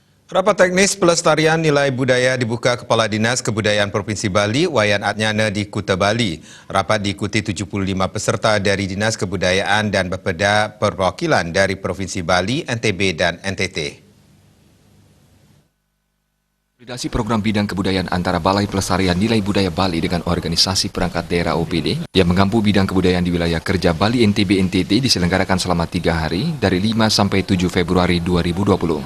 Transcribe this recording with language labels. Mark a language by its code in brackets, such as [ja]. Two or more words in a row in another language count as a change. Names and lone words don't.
[id] Rapat teknis pelestarian nilai budaya dibuka Kepala Dinas Kebudayaan Provinsi Bali, Wayan Atnyana di Kuta Bali. Rapat diikuti 75 peserta dari Dinas Kebudayaan dan Bapeda perwakilan dari Provinsi Bali, NTB, dan NTT. Koordinasi program bidang kebudayaan antara Balai Pelestarian Nilai Budaya Bali dengan organisasi perangkat daerah OPD yang mengampu bidang kebudayaan di wilayah kerja Bali NTB NTT diselenggarakan selama 3 hari dari 5 sampai 7 Februari 2020.